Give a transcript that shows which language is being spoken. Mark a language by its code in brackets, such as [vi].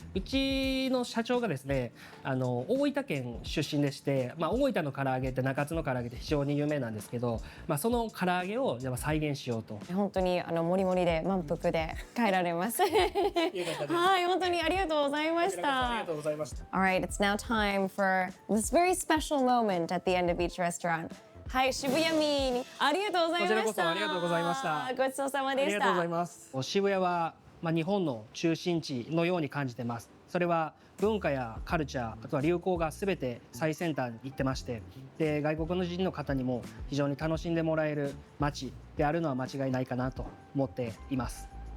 [ja] うちの社長がですね、大分県出身でして、大分の唐揚げって中津の唐揚げって非常に有名なんですけど、その唐揚げを再現しようと。本当にモリモリで満腹で帰られます。はい、本当にありがとうございました。ありがとうございました。 [en] All right, it's now time for this very special moment at the end of each restaurant. [ja] はい、Shibuyummyありがとうございました。こちらこそありがとうございました。ごちそうさまでした。ありがとうございます。渋谷は日本の中心地のように感じてます。それは文化やカルチャー、あとは流行がすべて最先端に行ってまして、で外国の人の方にも非常に楽しんでもらえる街であるのは間違いないかなと思っています。